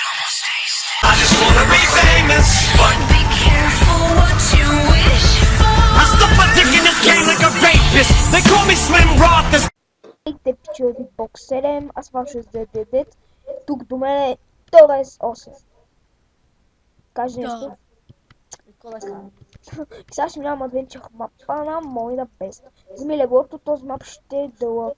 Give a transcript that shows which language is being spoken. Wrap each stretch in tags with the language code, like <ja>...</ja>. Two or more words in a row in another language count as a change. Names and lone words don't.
<en>I just wanna be famous, but Be careful what you wish for. I stuck my dick in this game like a rapist. They call me Slim Roth.</en> <bg>Здравейте, пичове, Beatbox 7, аз съм ваш Дед. Тук до мен е Торес 8. Кажи нещо. Какво да кажа? Сега ще минавам Adventure мапа на моята бест. Вземи леглото, този мап ще е дълъг.</bg>